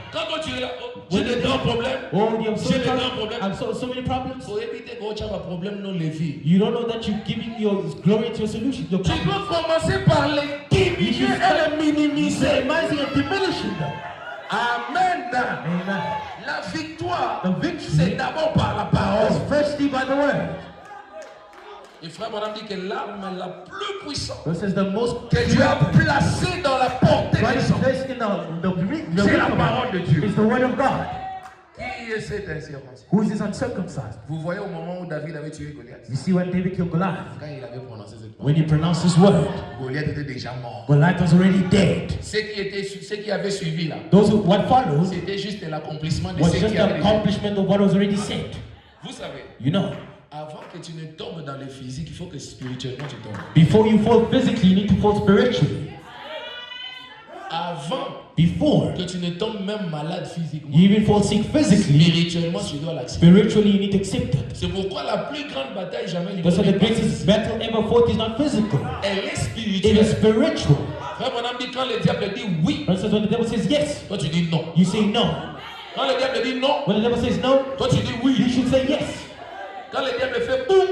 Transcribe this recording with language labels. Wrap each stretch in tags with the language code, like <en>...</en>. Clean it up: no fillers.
<fr>Quand toi tu es là, oh, j'ai des grands problèmes.</fr> <en>Oh, you have</en> <fr>J'ai des grands problèmes.</fr> <en>so many problems.</en> <fr>Pour éviter que tu aies un problème non levé.</fr> <en>You don't know that you're giving your glory to your solution. Your</en> <fr>Tu</fr> <en>problem.</en> <fr>dois commencer par les diminuer et les minimiser.</fr> <en>Minimizing and diminishing them. Amen. Amen.</en> <fr>La victoire,</fr> <en>The victory</en> <fr>c'est d'abord par la parole.</fr> <en>is firstly by the word.</en> <fr>Et frère Branham dit que l'arme la plus puissante</fr> <en>This is the most</en> <fr>que Dieu a placée dans la portée</fr> <en>God</en> <fr>des</fr> <en>is</en> <fr>hommes.</fr> <en>placed in the</en> <fr>C'est</fr> <en>will</en> <fr>la</fr> <en>of</en> <fr>parole de</fr> <en>God.</en> <fr>Dieu.</fr> <en>It's the word of God.</en> <fr>Qui est cet incirconcis?</fr> <en>Who is this uncircumcised?</en> <fr>Vous voyez au moment où David avait tué Goliath,</fr> <en>You see when David killed Goliath,</en> <fr>quand il avait prononcé cette parole,</fr> <en>when he pronounced his word,</en> <fr>Goliath était déjà mort.</fr> <en>Goliath was already dead.</en> <fr>Ceux qui avaient suivi là,</fr> <en>What followed</en> <fr>c'était juste l'accomplissement de</fr> <en>was</en> <fr>ce</fr> <en>just</en> <fr>qui</fr> <en>the</en> <fr>avait déjà.</fr> <en>accomplishment of what was already said.</en> <fr>Vous savez,</fr> <en>You know,</en> <fr>avant que tu ne tombes dans le physique, il faut que spirituellement tu tombes.</fr> <en>before you fall physically, you need to fall spiritually.</en> <fr>Avant</fr> <en>Before</en> <fr>que tu ne tombes même malade physiquement,</fr> <en>you even fall sick physically,</en> <fr>spirituellement tu dois l'accepter.</fr> <en>spiritually you need to accept it.</en> <fr>C'est pourquoi la plus grande bataille jamais</fr> <en>That's why the</en> <fr>livrée,</fr> <en>greatest battle ever fought is not physical.</en> <fr>elle est</fr> <en>It</en> <fr>spirituelle.</fr> <en>is spiritual.</en> <fr>Frère Branham dit quand le diable dit oui,</fr> <en>For instance, when the devil says yes,</en> <fr>toi tu dis non.</fr> <en>you say no.</en> <fr>Quand le diable dit non,</fr> <en>When the devil says no,</en> <fr>toi tu dis</fr> <en>you</en> <fr>oui.</fr> <en>should say yes.</en> <fr>Quand le diable fait boum,</fr>